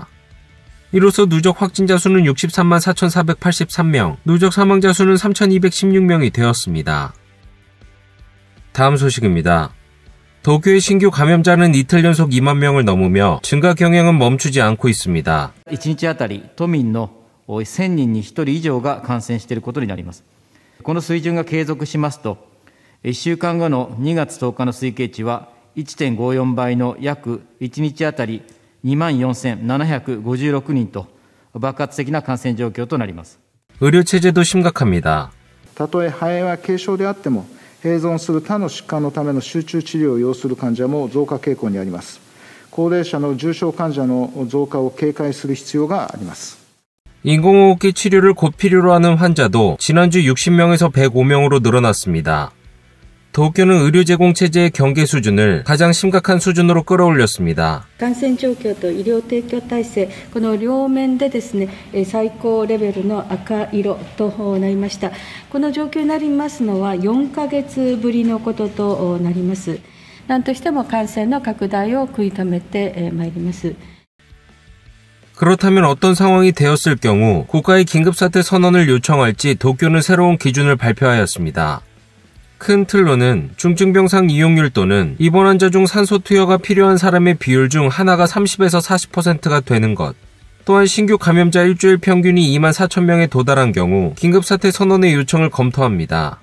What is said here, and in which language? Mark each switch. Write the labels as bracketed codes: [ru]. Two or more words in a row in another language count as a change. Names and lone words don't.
[ko] 이로써 누적 확진자 수는 63만 4,483명, 누적 사망자 수는 3,216명이 되었습니다. 다음 소식입니다. 도쿄의 신규 감염자는 이틀 연속 2만 명을 넘으며 증가 경향은 멈추지 않고 있습니다. [ja] 1日あたり都民の1000人に1人以上が感染していることになります。この水準が継続しますと、1週間後の2月10日の推計値は 1.54 倍の約1日あたり24,756人と爆発的な感染状況となります。 [ko] 의료 체제도 심각합니다. [ja] たとえ肺炎は軽症であっても併存する他の疾患のための集中治療を要する患者も増加傾向にあります。高齢者の重症患者の増加を警戒する必要があります。 [ko] 인공호흡기 치료를 곧 필요로 하는 환자도 지난주 60명에서 105명으로 늘어났습니다. 도쿄는 의료 제공 체제의 경계 수준을 가장 심각한 수준으로 끌어올렸습니다. [ja] 感染状況と医療提供体制、この両面でですね、最高レベルの赤色となりました。この状況になりますのは4ヶ月ぶりのこととなります。何としても感染の拡大を食い止めてまいります。 [ko] 그렇다면 어떤 상황이 되었을 경우 국가의 긴급사태 선언을 요청할지 도쿄는 새로운 기준을 발표하였습니다. 큰 틀로는 중증병상 이용률 또는 입원 환자 중 산소 투여가 필요한 사람의 비율 중 하나가 30에서 40%가 되는 것, 또한 신규 감염자 일주일 평균이 2만 4천 명에 도달한 경우 긴급사태 선언의 요청을 검토합니다.